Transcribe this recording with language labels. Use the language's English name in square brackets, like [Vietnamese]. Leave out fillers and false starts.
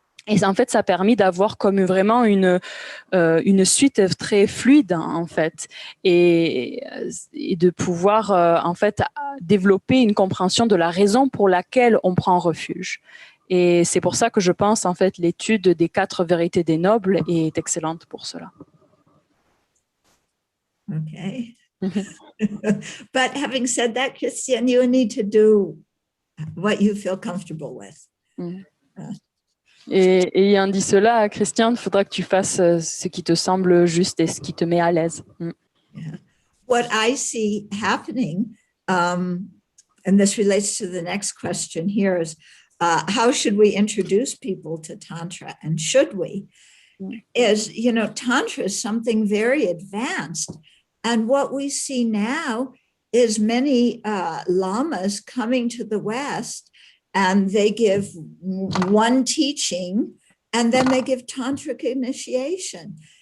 [French] Et en fait, ça a permis d'avoir comme vraiment une suite très fluide, en fait, et de pouvoir, en fait, développer une compréhension de la raison pour laquelle on prend refuge. Et c'est pour ça que je pense, en fait, l'étude des 4 vérités des nobles est excellente pour cela. [English] Okay. But having said that, Christian, you need to do what you feel comfortable with. [French] Et ayant dit cela, Christian, il faudra que tu fasses ce qui te semble juste et ce qui te met à l'aise. [English] Yeah. What I see happening, and this relates to the next question here, is how should we introduce people to Tantra, and should we? Is, Tantra is something very advanced. And what we see now is many lamas coming to the West, and they give one teaching, and then they give tantric initiation.